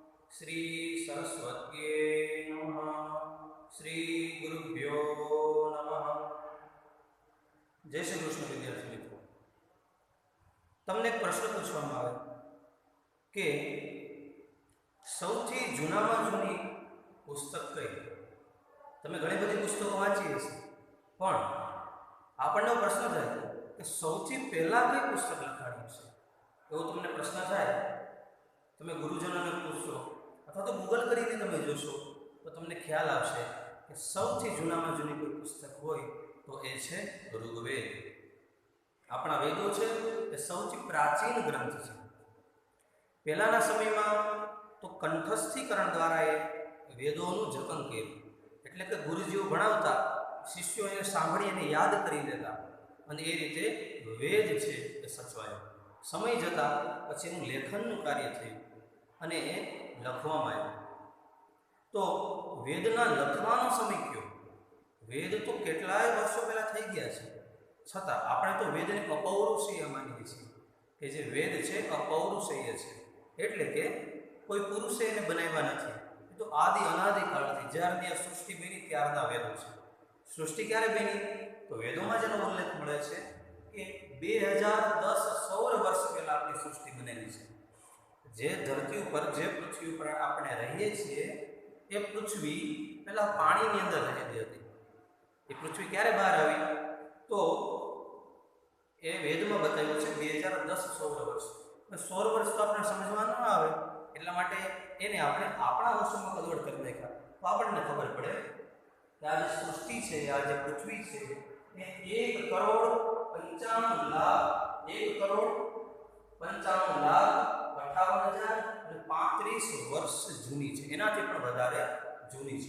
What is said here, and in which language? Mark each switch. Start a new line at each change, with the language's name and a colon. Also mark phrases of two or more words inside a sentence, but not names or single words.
Sanskrit: श्री सरस्वत्ये नमः। श्री गुरुभ्यो नमः।
Gujarati: જય શ્રી કૃષ્ણ વિદ્યાર્થી મિત્રો, તમને એક પ્રશ્ન પૂછવામાં આવે કે સૌથી જૂનામાં જૂની પુસ્તક કઈ? તમે ઘણી બધી પુસ્તકો વાંચી હશે, પણ આપણને પ્રશ્ન થાય કે સૌથી પહેલા કઈ પુસ્તક લખાણી હશે? એવો તમને પ્રશ્ન થાય, તમે ગુરુજનોને પૂછશો અથવા તો ગૂગલ કરીને તમે જોશો તો તમને ખ્યાલ આવશે કે સૌથી જૂનામાં જૂની કોઈ પુસ્તક હોય તો એ છે ઋગ્વેદ। આપણા વેદો છે એ સૌથી પ્રાચીન ગ્રંથ છે। પહેલાના સમયમાં તો કંઠસ્થીકરણ દ્વારા એ વેદોનું જતન કર્યું, એટલે કે ગુરુજીઓ ભણાવતા શિષ્યો એને સાંભળી અને યાદ કરી લેતા અને એ રીતે વેદ છે એ સચવાયો। સમય જતા પછી એનું લેખનનું કાર્ય થયું અને એ લખવામાં આવ્યું। તો વેદના લખવાનો સમય ક્યો? વેદ તો કેટલાય વર્ષો પહેલા થઈ ગયા છે, છતાં આપણે તો વેદને અપૌરુષેય માનીએ છીએ કે જે વેદ છે અપૌરુષેય છે, એટલે કે કોઈ પુરુષે એને બનાવ્યા નથી। એ તો આદિ અનાદિ કાળથી જ્યારની આ સૃષ્ટિ બની त्याરના वेदो छे। સૃષ્ટિ ક્યારે બની? તો વેદોમાં જેનો ઉલ્લેખ મળે છે કે 2010 સૌર વર્ષ પહેલા આપણી સૃષ્ટિ બનેલી છે। જે ધરતી પર જે પૃથ્વી પર આપણે રહીએ છીએ એ પૃથ્વી પહેલા પાણીની અંદર રહેતી હતી। એ પૃથ્વી ક્યારે બહાર આવી? તો એ વેદમાં બતાવ્યું છે 2010 સૌર વર્ષ। સૌર વર્ષ તો આપણે સમજવા ન આવે, એટલા માટે એને આપણે આપણા વર્ષોમાં કન્વર્ટ કરી નાખ્યા તો આપણને ખબર પડે કે આ જે સૃષ્ટિ છે, આ જે પૃથ્વી છે એ 1,95,58,58,035 વર્ષ જૂની છે, એનાથી પણ વધારે જૂની છે।